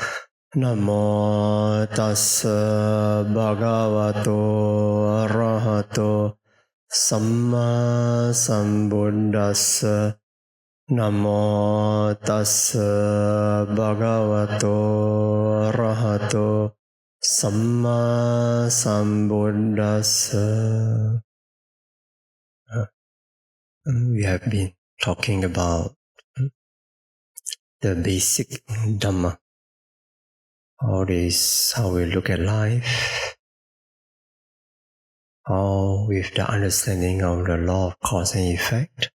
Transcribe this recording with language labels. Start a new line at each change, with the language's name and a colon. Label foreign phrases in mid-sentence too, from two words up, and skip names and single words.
Pali: Namo tassa bhagavato arahato samma sambuddhassa. Namo tassa bhagavato arahato Samma Sambuddhassa.
English: We have been talking about the basic Dhamma. How we look at life. How with the understanding of the law of cause and effect.